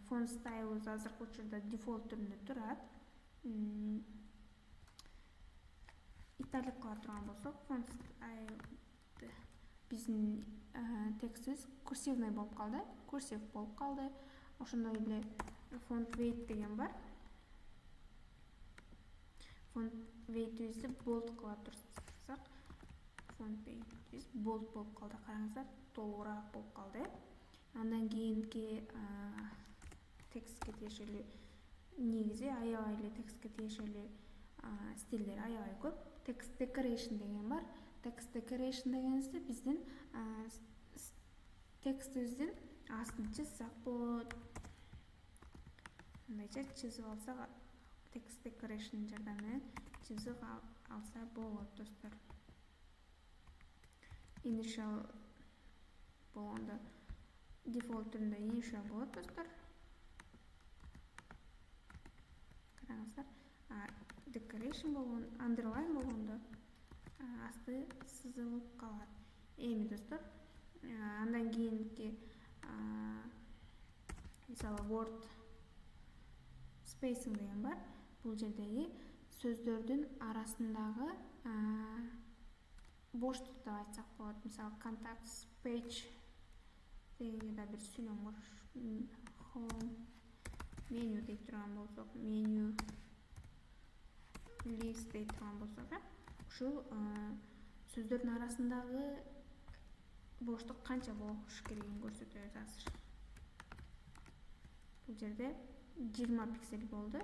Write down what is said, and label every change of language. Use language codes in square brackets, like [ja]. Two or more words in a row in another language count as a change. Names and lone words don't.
[en] Font style [ky] азыркы учурда дефолт түрүндө турат. Италик кыла турган болсок, [en] font style [ky] биздин текстибиз курсивный болуп калды. Курсив болуп калды. Ошондой эле [en] font weight [ky] деген бар. [en] Font weightибизди bold [ky] кыла турсак, [en] font weightибиz bold [ky] болуп калды. Караңыздар, толугураак болуп калды. Андан кийинки текстке тиешелүү негизи аябай эле текстке тиешелүү стилдер аябай көп. [en] Text decoration [ky] деген бар. [en] Text decoration [ky] дегенибизде биздин текстибиздин астын чызсак болот. Мындайча чызып алсак, [en] text decoration [ky] жардамы менен чызып алса болот достор. Initial болгондо дефолт түрүндө initial болот достор. Караңыздар, decoration болгон, underline болгондо асты сызылып калат. Эми достор, андан кийинки мисалы [en] word spacing [ky] деген бар. Бул жердеги сөздөрдүн арасындагы боштук деп айтсак болот. Мисалы [en] contacts page [ky] дегенге да бир сүйлөм бар. [en] Home menu [ky] деп турган болсок, [en] menu list [ky] деп турган болсок, ушул сөздөрдүн арасындагы боштук канча болуш керегин көрсөтөбүз азыр. Бул жерде 20 пиксель болду.